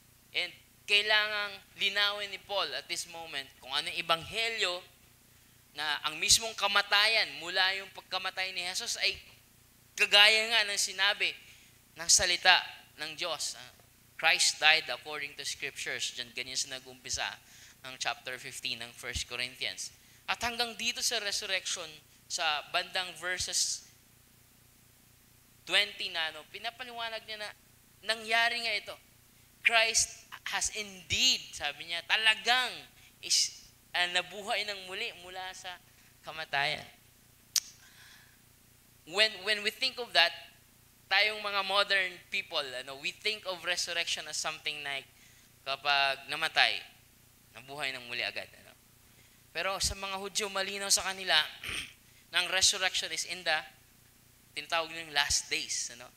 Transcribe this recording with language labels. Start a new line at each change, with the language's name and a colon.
Filipino: And kailangang linawin ni Paul
English: at this moment
Filipino: kung ano yung ebanghelyo na ang mismong kamatayan mula yung pagkamatay ni Jesus ay kagaya nga ng sinabi ng salita ng Diyos.
English: Christ died according to scriptures.
Filipino: Diyan ganyan sa nag-umpisa ng chapter 15 ng 1 Corinthians. At hanggang dito sa resurrection, sa bandang verses 20 na, pinapaliwanag niya na nangyari nga ito.
English: Christ has indeed,
Filipino: sabi niya, talagang nabuhay ng muli mula sa kamatayan.
English: When we think of that,
Filipino: tayong mga
English: modern people, we think of resurrection as something like
Filipino: kapag namatay, nabuhay ng muli agad. Pero sa mga Hudyo, malinaw sa kanila ng resurrection
English: is in the
Filipino: tinatawag nilang last days.